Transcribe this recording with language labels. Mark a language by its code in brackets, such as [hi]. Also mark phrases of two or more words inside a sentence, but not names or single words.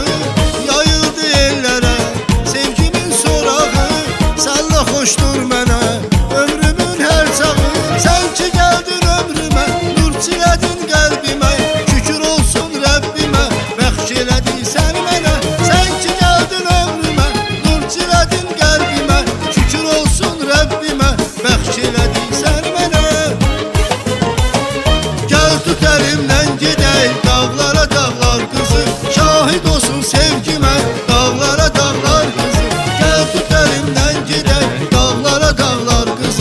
[az] Yayıldı ellərə sevgimin sorağı, [tr] senle hoştur [az] mənə ömrümün her çağı. [tr] Sen ki geldin [az] ömrümə, nur çilədin qəlbimə, şükür olsun Rəbbimə, bəxş elədin sən mənə. [tr] Sen ki geldin [az] ömrümə, nur çilədin qəlbimə, şükür olsun Rəbbimə, bəxş elədin sən mənə. [tr] Tut elimden gidey dağlara dağlar kızı. Şahit olsun sevgime dağlara dağlar kızı. Gel tut elimden gidey dağlara dağlar kızı.